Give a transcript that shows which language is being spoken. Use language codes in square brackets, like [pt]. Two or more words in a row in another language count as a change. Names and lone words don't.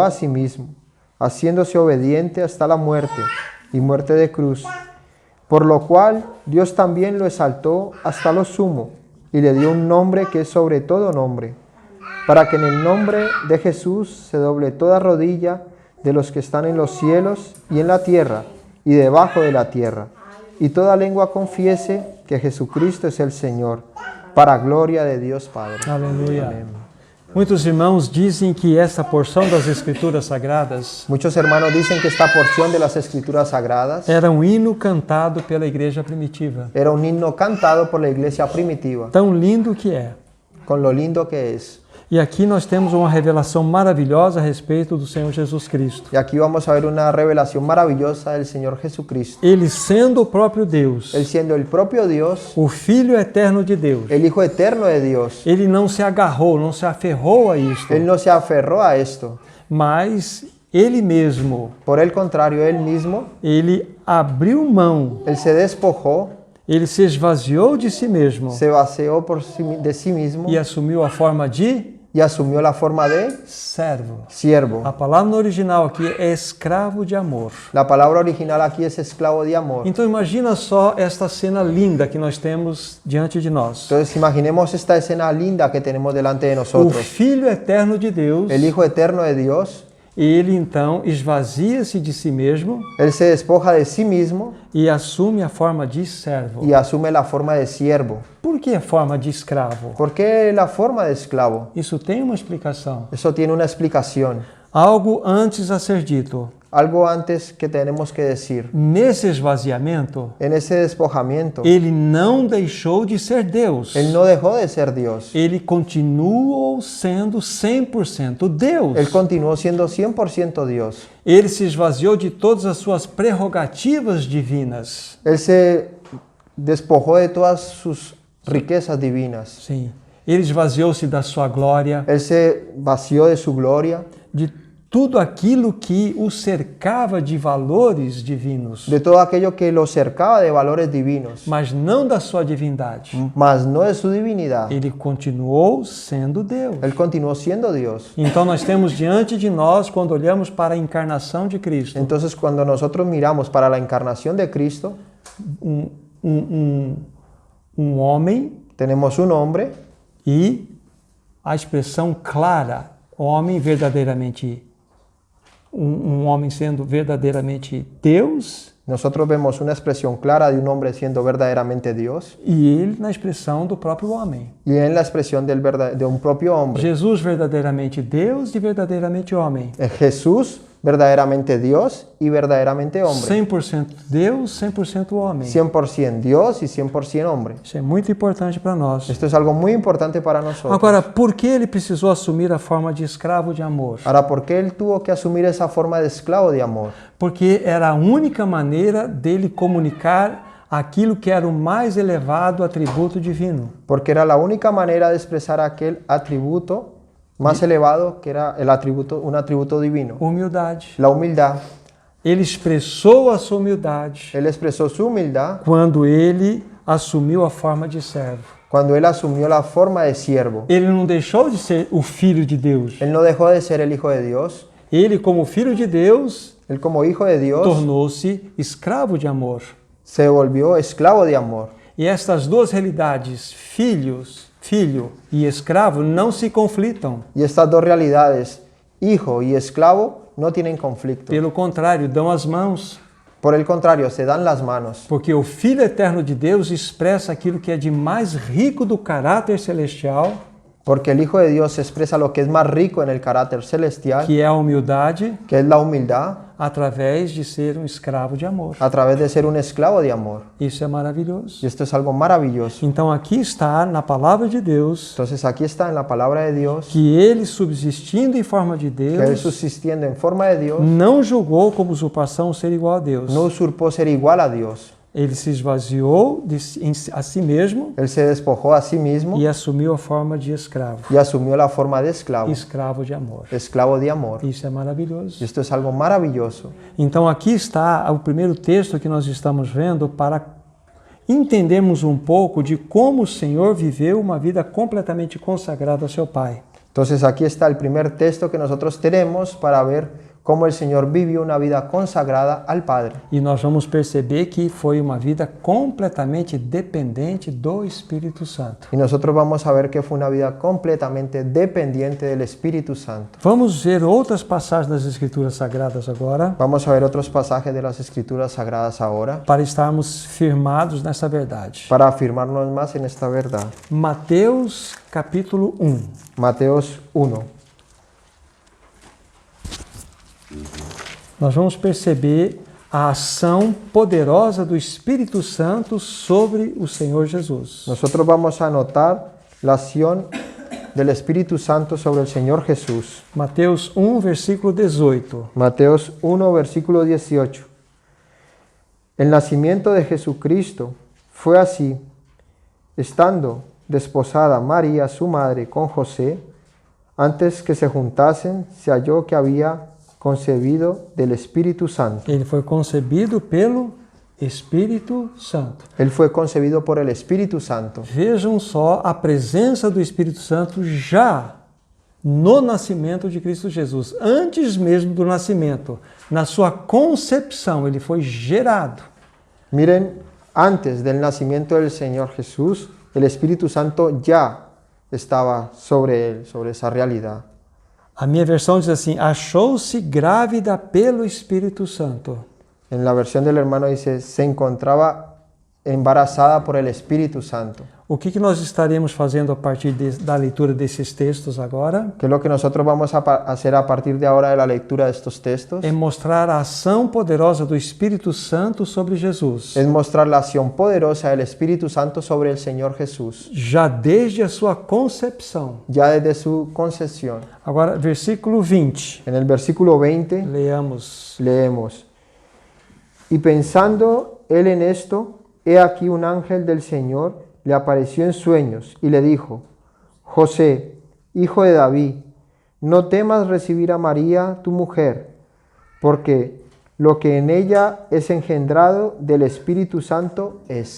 [es] a sí mismo, haciéndose obediente hasta la muerte, y muerte de cruz, por lo cual Dios también lo exaltó hasta lo sumo, y le dio un nombre que es sobre todo nombre, para que en el nombre de Jesús se doble toda rodilla de los que están en los cielos y en la tierra, y debajo de la tierra, y toda lengua confiese que Jesucristo es el Señor, para gloria de Dios Padre. [pt] Aleluia. Muitos irmãos dizem que essa porção das Escrituras Sagradas [es] Muchos hermanos dicen que esta porción de las Escrituras Sagradas [pt] era um hino cantado pela igreja primitiva. [es] era un himno cantado por la iglesia primitiva, [pt] Tão lindo que é. [es] con lo lindo que es. [pt] E aqui nós temos uma revelação maravilhosa a respeito do Senhor Jesus Cristo. [es] Y aquí vamos a ver una revelación maravillosa del Señor Jesucristo. [pt] Ele sendo o próprio Deus, [es] Él siendo el propio Dios, [pt] o Filho eterno de Deus, [es] el Hijo eterno de Dios. [pt] ele não se agarrou, não se aferrou a isto, [es] Él no se aferró a esto. [pt] mas ele mesmo, [es] Por el contrario, Él mismo, [pt] ele abriu mão, [es] Él se despojó, [pt] ele se esvaziou de si mesmo [es] se vació de sí mismo [pt] e assumiu a forma de [es] y asumió la forma de [pt] servo. [es] siervo. [pt] A palavra no original aqui é escravo de amor. [es] La palabra original aquí es esclavo de amor. [pt] Então imagina só esta cena linda que nós temos diante de nós. [es] Entonces imaginemos esta escena linda que tenemos delante de [pt] O [es] nosotros. [pt] Filho eterno de Deus, [es] El Hijo eterno de Dios, [pt] ele então esvazia-se de si mesmo [es] Él se despoja de sí mismo [pt] e assume a forma de servo. [es] y asume la forma de siervo. [pt] Por que a forma de escravo? [es] ¿Por qué la forma de esclavo? [pt] Isso tem uma explicação. [es] Eso tiene una explicación. [pt] Algo antes a ser dito. [es] Algo antes que tenemos que decir. [pt] Nesse esvaziamento, [es] En ese despojamiento, [pt] ele não deixou de ser Deus. [es] Él no dejó de ser Dios. [pt] Ele continuou sendo 100% Deus. [es] Él continuó siendo 100% Dios. [pt] Ele se esvaziou de todas as suas prerrogativas divinas. [es] Él se despojó de todas sus riquezas divinas. [pt] Sim. Ele esvaziou-se da sua glória, [es] Él se vació de su gloria, [pt] de tudo aquilo que o cercava de valores divinos, [es] de todo aquello que lo cercaba de valores divinos, [pt] mas não da sua divindade. [es] mas no de su divinidad. [pt] Ele continuou sendo Deus. [es] Él continuó siendo Dios. [pt] Então nós temos diante de nós, quando olhamos para a encarnação de Cristo, [es] Entonces, cuando nosotros miramos para la encarnación de Cristo, [pt] um homem [es] tenemos un hombre [pt] e a expressão clara, homem verdadeiramente, um homem sendo verdadeiramente Deus, [es] nosotros vemos una expresión clara de un hombre siendo verdaderamente Dios [pt] e ele na expressão do próprio homem. [es] y en la expresión de un propio hombre. [pt] Jesus verdadeiramente Deus e verdadeiramente homem. [es] Jesús verdaderamente Dios y verdaderamente hombre. [pt] 100% Deus, 100% homem. [es] 100% Dios y 100% hombre. [pt] Isso é muito importante para nós. [es] Esto es algo muy importante para nosotros. [pt] Agora, por que ele precisou assumir a forma de escravo de amor? [es] Ahora, ¿por qué él tuvo que asumir esa forma de esclavo de amor? [pt] Porque era a única maneira dele comunicar aquilo que era o mais elevado atributo divino. [es] Porque era la única manera de expresar aquel atributo más elevado que era el atributo, un atributo divino, [pt] Humildade. [es] la humildad. [pt] Ele expressou a sua humildade [es] Él expresó su humildad [pt] quando ele assumiu a forma de servo. [es] cuando él asumió la forma de siervo. [pt] Ele não deixou de ser o Filho de Deus. [es] Él no dejó de ser el Hijo de Dios. [pt] Ele, como Filho de Deus, [es] Él como Hijo de Dios [pt] tornou-se escravo de amor. [es] se volvió esclavo de amor. [pt] E estas duas realidades, filho e escravo, não se conflitam. [es] Y estas dos realidades, hijo y esclavo, no tienen conflicto. [pt] Pelo contrário, dão as mãos. [es] Por el contrario, se dan las manos. [pt] Porque o Filho eterno de Deus expressa aquilo que é de mais rico do caráter celestial, [es] Porque el Hijo de Dios expresa lo que es más rico en el carácter celestial, [pt] que é a humildade, [es] que es la humildad, [pt] através de ser um escravo de amor. [es] a través de ser un esclavo de amor. [pt] Isso é maravilhoso. [es] Y esto es algo maravilloso. [pt] Então aqui está na palavra de Deus [es] Entonces aquí está en la palabra de Dios, [pt] que ele, subsistindo em forma de [es] que él [pt] Deus, [es] subsistiendo en forma de Dios, [pt] não julgou como usurpação ser igual a Deus. [es] no usurpó ser igual a Dios. [pt] Ele se esvaziou a si mesmo [es] Él se despojó a sí mismo [pt] e assumiu a forma de escravo. [es] y asumió la forma de esclavo, [pt] Escravo de amor. [es] esclavo de amor. [pt] Isso é maravilhoso. [es] Y esto es algo maravilloso. [pt] Então aqui está o primeiro texto que nós estamos vendo para entendermos um pouco de como o Senhor viveu uma vida completamente consagrada ao seu Pai. [es] Entonces aquí está el primer texto que nosotros tenemos para ver cómo el Señor vivió una vida consagrada al Padre. [pt] E nós vamos perceber que foi uma vida completamente dependente do Espírito Santo. [es] Y nosotros vamos a ver que fue una vida completamente dependiente del Espíritu Santo. [pt] Vamos ver outras passagens das Escrituras Sagradas agora, [es] Vamos a ver otros pasajes de las Escrituras Sagradas ahora [pt] para estarmos firmados nessa verdade. [es] para afirmarnos más en esta verdad. [pt] Mateus capítulo 1. [es] Mateos 1. [pt] Nós vamos perceber a ação poderosa do Espírito Santo sobre o Senhor Jesus. [es] Nosotros vamos a notar la acción del Espíritu Santo sobre el Señor Jesús. [pt] Mateus 1, versículo 18. [es] Mateos 1, versículo 18. El nacimiento de Jesucristo fue así, estando desposada María, su madre, con José, antes que se juntasen, se halló que había concebido del Espíritu Santo. [pt] Ele foi concebido pelo Espírito Santo. [es] Él fue concebido por el Espíritu Santo. [pt] Vejam só a presença do Espírito Santo já no nascimento de Cristo Jesus. Antes mesmo do nascimento, na sua concepção, ele foi gerado. [es] Miren, antes del nacimiento del Señor Jesús, el Espíritu Santo ya estaba sobre él, sobre esa realidad. [pt] A minha versão diz assim: achou-se grávida pelo Espírito Santo. [es] En la versión del hermano dice, se encontraba embarazada por el Espíritu Santo. [pt] O que nós estaremos fazendo a partir da leitura desses textos agora? [es] ¿Qué es lo que nosotros vamos a hacer a partir de ahora de la lectura de estos textos? [pt] É mostrar a ação poderosa do Espírito Santo sobre Jesus. [es] Es mostrar la acción poderosa del Espíritu Santo sobre el Señor Jesús, [pt] Já desde a sua concepção. [es] ya desde su concepción. [pt] Agora, versículo 20. [es] En el versículo 20 Leamos. leemos, y pensando él en esto, he aquí un ángel del Señor le apareció en sueños y le dijo, José, hijo de David, no temas recibir a María, tu mujer, porque lo que en ella es engendrado del Espíritu Santo es.